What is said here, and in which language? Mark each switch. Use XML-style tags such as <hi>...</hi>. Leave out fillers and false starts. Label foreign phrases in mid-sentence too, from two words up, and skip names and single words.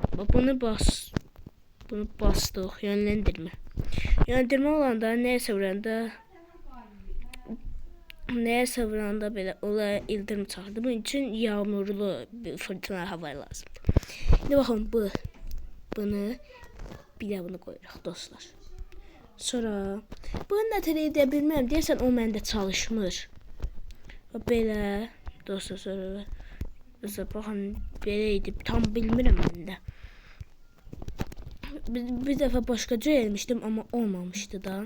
<tr>Bunu bastık. Yönlendirme. Yönlendirme olanda neyse vuranda böyle ola ildırım çağırdı. Bunun için yağmurlu bir fırtına hava lazım. Şimdi bakın bunu bir de bunu koyuyoruz dostlar.</tr> <az>Sonra bunu nətər edə bilməm deyirsən, o məndə çalışmır. Belə dostlar, sonra bakın beləydi, tam bilmirəm mən də. Bir dəfə başqaca elmişdim ama olmamıştı da.</az>